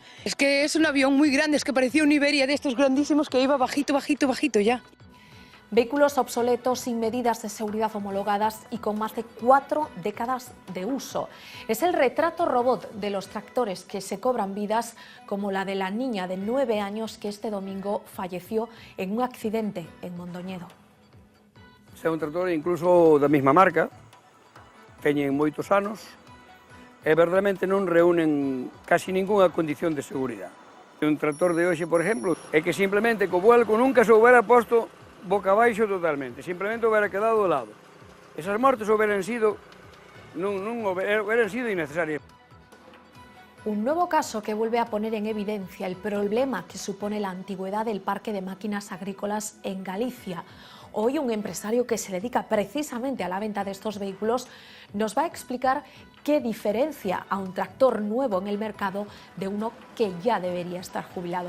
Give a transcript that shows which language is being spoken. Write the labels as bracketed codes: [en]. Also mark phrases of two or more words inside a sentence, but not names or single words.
[es] Es que es un avión muy grande, es que parecía un Iberia de estos grandísimos que iba bajito, bajito, bajito ya. Vehículos obsoletos, sin medidas de seguridad homologadas y con más de 4 décadas de uso. Es el retrato robot de los tractores que se cobran vidas, como la de la niña de 9 años que este domingo falleció en un accidente en Mondoñedo. [gl] É un tractor incluso da mesma marca, teñen moitos anos e verdadeiramente non reúnen casi ningunha condición de seguridade. Un tractor de hoxe, por exemplo, é que simplemente co vuelco nunca se houbera posto boca abaixo totalmente, simplemente hubiera quedado de lado. Esas mortes hubieran sido innecesarias. [es] Un nuevo caso que vuelve a poner en evidencia el problema que supone la antigüedad del parque de máquinas agrícolas en Galicia. Hoy un empresario que se dedica precisamente a la venta de estos vehículos nos va a explicar qué diferencia a un tractor nuevo en el mercado de uno que ya debería estar jubilado.